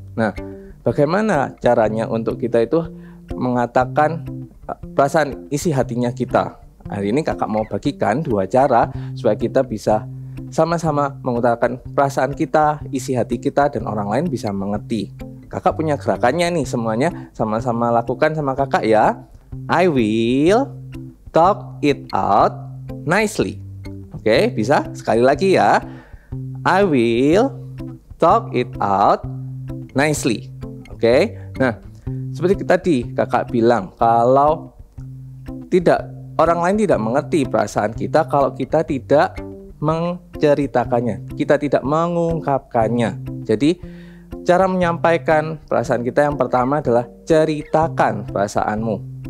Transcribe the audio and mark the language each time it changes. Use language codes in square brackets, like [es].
[id] Nah, bagaimana caranya untuk kita itu mengatakan perasaan isi hatinya kita? Hari ini kakak mau bagikan 2 cara supaya kita bisa sama-sama mengutarakan perasaan kita, isi hati kita, dan orang lain bisa mengerti. Kakak punya gerakannya nih, semuanya sama-sama lakukan sama kakak ya. [en] I will talk it out nicely. [id] Oke, bisa? Sekali lagi ya. [en] I will talk it out nicely. [id] Oke. Nah, seperti tadi kakak bilang, kalau orang lain tidak mengerti perasaan kita kalau kita tidak menceritakannya, kita tidak mengungkapkannya. Jadi cara menyampaikan perasaan kita yang pertama adalah ceritakan perasaanmu.